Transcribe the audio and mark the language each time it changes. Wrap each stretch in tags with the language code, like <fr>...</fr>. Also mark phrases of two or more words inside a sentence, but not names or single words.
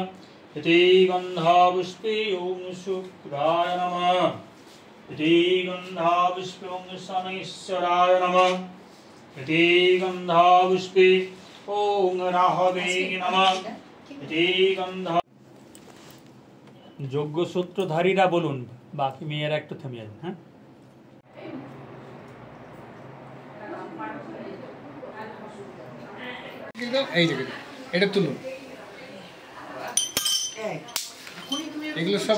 <sa>इति गन्धपुष्पे ॐ शुक्राय नमः। इति गन्धपुष्पं शनैश्चराय नमः। इति गन्धपुष्पे ॐ राहवे नमः। इति गन्ध</sa> <bn>যোগ্য সূত্রধারীরা বলুন, বাকি মেয়েরা একটু থেমে যাবেন। হ্যাঁ এই যে এটা তুলুন, এগুলো সব</bn>